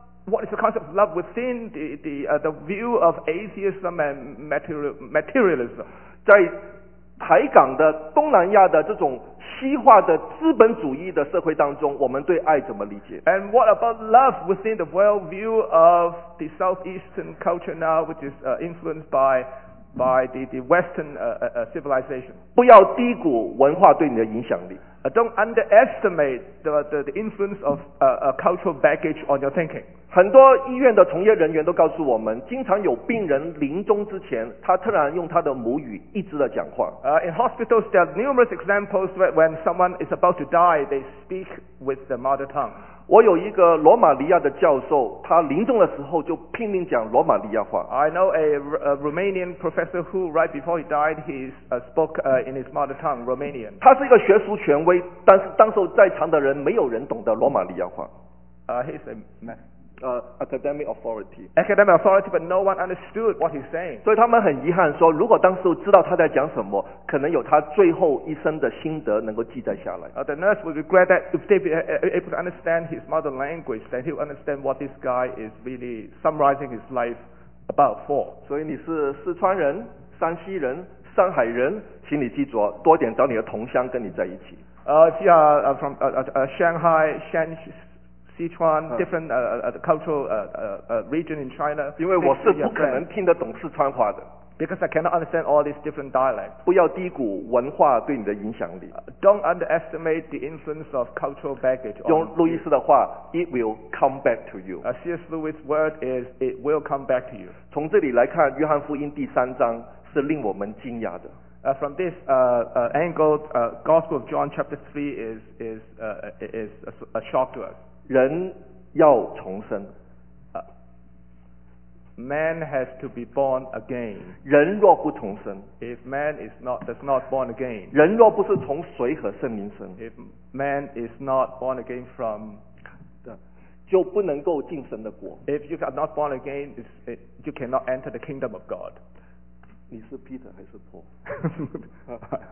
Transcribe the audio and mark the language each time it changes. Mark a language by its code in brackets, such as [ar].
[en] What is the concept of love within the view of atheism and materialism? [zh] 在台港的东南亚的这种西化的资本主义的社会当中我们对爱怎么理解 [en] And what about love within the worldview of the southeastern culture now which is influenced by the western civilization [zh] 不要低估文化对你的影响力 [en] Don't underestimate the influence of cultural baggage on your thinking [zh] 很多医院的从业人员都告诉我们经常有病人临终之前他突然用他的母语一直的讲话 [en] In hospitals there are numerous examples when someone is about to die they speak with the mother tongue [zh] 我有一个罗马尼亚的教授他临终的时候就拼命讲罗马尼亚话 [en] I know a Romanian professor who right before he died he spoke in his mother tongue Romanian [zh] 他是一个学术权威但是当时在场的人没有人懂得罗马尼亚话 [en] He's a man academic authority. Academic authority, but no one understood what he's saying. [zh] 所以他们很遗憾说，如果当时知道他在讲什么，可能有他最后一生的心得能够记载下来。 [en] The nurse would regret that if they be able to understand his mother language, then he would understand what this guy is really summarizing his life about for. [zh] 所以你是四川人、山西人、上海人，请你记住，多点找你的同乡跟你在一起。 [en] If you are from Shanghai, Shanxi, Sichuan, different cultural region in China. [zh] 因为我是不可能听得懂四川话的。 [en] Because I cannot understand all these different dialects. [zh] 不要低估文化对你的影响力。 [en] Don't underestimate the influence of cultural baggage. [zh] 用路易斯的话 ， [en] It will come back to you. C.S. Lewis' word is it will come back to you. [zh] 从这里来看，约翰福音第三章是令我们惊讶的。 [en] From this angle, Gospel of John chapter 3 is a shock to us. [zh] 人要重生。 [en] Man has to be born again. [zh] 人若不重生。 [en] If man is not, does not born again. [zh] 人若不是从水和圣灵生。 [en] If man is not born again from, [zh] 就不能够进神的国。 [en] If you are not born again, you cannot enter the kingdom of God. [zh] 你是 Peter 还是 Paul？